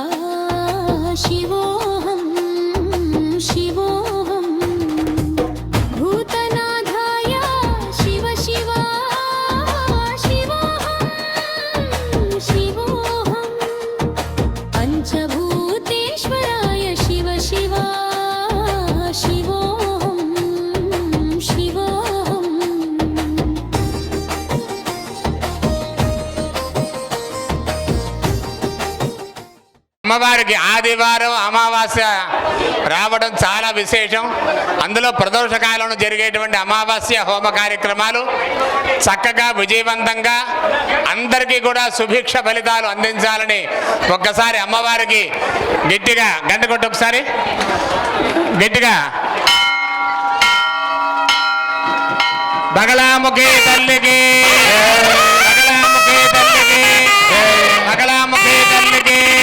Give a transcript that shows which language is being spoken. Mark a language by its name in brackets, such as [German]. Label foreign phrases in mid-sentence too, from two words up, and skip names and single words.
[Sanskrit] शिवोऽहं शिवोऽहं भूतनाथाय शिव शिव शिवोऽहं शिवोऽहं पञ्चभूतेश्वराय शिव शिव शिवोऽहं शिवोऽहं [Telugu] అమ్మవారికి ఆదివారం అమావాస్య రావడం చాలా విశేషం. అందులో ప్రదోష కాలంలో జరిగేటువంటి అమావాస్య హోమ కార్యక్రమాలు చక్కగా విజయవంతంగా అందరికీ కూడా సుభిక్ష ఫలితాలు అందించాలని ఒక్కసారి అమ్మవారికి గట్టిగా గంట కొట్టు, ఒకసారి గట్టిగా బగలాముఖి తల్లికి బగలాముఖి తల్లికి బగలాముఖి తల్లికి.